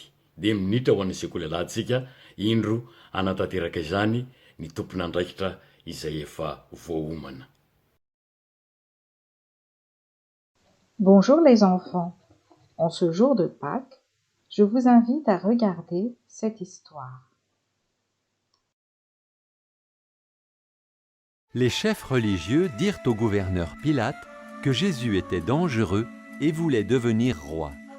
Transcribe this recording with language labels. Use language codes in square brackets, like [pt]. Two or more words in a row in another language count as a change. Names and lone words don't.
[mg] 10 minitra ho an'ny sekoleladsika indro anatanteraka izany ny tompon'andraikitra izay efa voaomana. [fr] Bonjour les enfants. En ce jour de Pâques, je vous invite à regarder cette histoire. Les chefs religieux dirent au gouverneur Pilate que Jésus était dangereux et voulait devenir roi.